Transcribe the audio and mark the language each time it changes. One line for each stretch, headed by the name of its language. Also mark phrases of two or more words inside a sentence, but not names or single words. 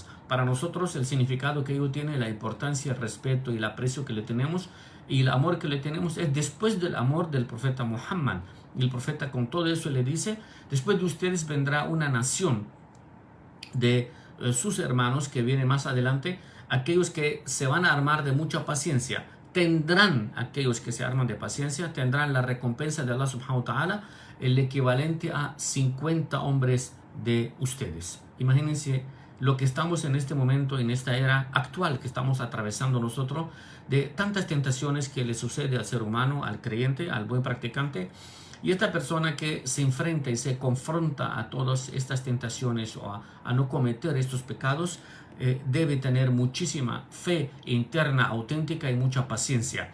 Spanish: Para nosotros el significado que ellos tienen, la importancia, el respeto y el aprecio que le tenemos y el amor que le tenemos es después del amor del profeta Muhammad. Y el profeta con todo eso le dice, después de ustedes vendrá una nación de sus hermanos que viene más adelante, aquellos que se van a armar de mucha paciencia. Tendrán, aquellos que se arman de paciencia, tendrán la recompensa de
Arabic: الله سبحانه وتعالى,
Spanish: el equivalente a 50 hombres de ustedes. Imagínense lo que estamos en este momento, en esta era actual que estamos atravesando nosotros, de tantas tentaciones que le sucede al ser humano, al creyente, al buen practicante. Y esta persona que se enfrenta y se confronta a todas estas tentaciones o a no cometer estos pecados, debe tener muchísima fe interna, auténtica y mucha paciencia.